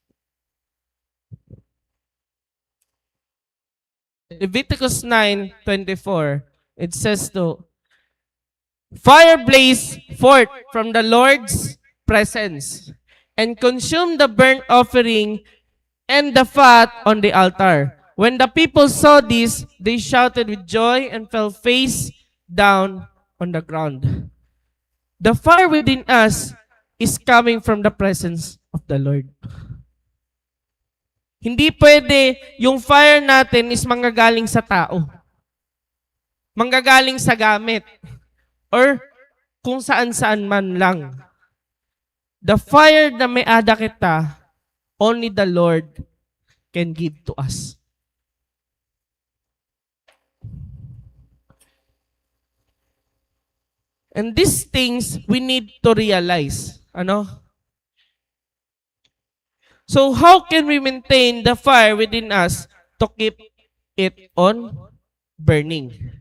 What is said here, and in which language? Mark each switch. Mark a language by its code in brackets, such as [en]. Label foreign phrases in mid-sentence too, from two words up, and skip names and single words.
[en] Leviticus 9:24, it says to, fire blaze forth from the Lord's presence and consume the burnt offering and the fat on the altar. When the people saw this, they shouted with joy and fell face down on the ground. The fire within us is coming from the presence of the Lord. [tl] Hindi pwede yung fire natin is manggagaling sa tao. Manggagaling sa gamit. Or kung saan-saan man lang. [en] The fire [tl] na may ada kita, [en] only the Lord can give to us. And these things we need to realize. [tl] Ano? [en] So how can we maintain the fire within us to keep it on burning?